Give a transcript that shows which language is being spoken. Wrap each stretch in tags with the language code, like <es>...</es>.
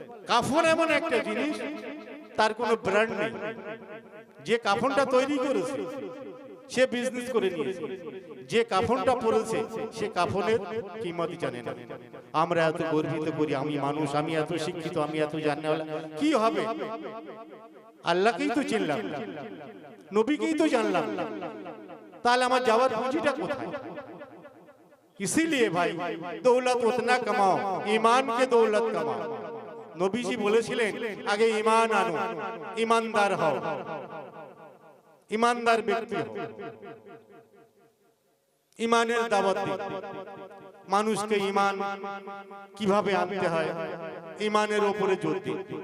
<bn>কাফন এমন একটা জিনিস তার কোনো ব্র্যান্ড নেই, যে কাফনটা তৈরি করেছে সে বিজনেস করে নিয়েছে, যে কাফনটা পরেছে সে কাফনের কিমত জানে না। আমরা এত গর্বিত করি আমি মানুষ, আমি এত শিক্ষিত, আমি এত জাননেওয়ালা, কি হবে? আল্লাহকেই তো চিনলাম না, নবীকেই তো জানলাম না, তাহলে আমার যাওয়ার পুঁজিটা কোথায়?</bn> <hi>इसीलिए भाई दौलत उतना कमाओ, ईमान के दौलत कमाओ।</hi> <bn>নবীজি বলেছিলেন আগে ঈমান আনো, ঈমানদার হও, ईमानदार ব্যক্তি হও, ঈমানের দাওয়াত দিন মানুষকে। ঈমান কিভাবে আনতে হয়, ঈমানের উপরে জোর দিন।</bn>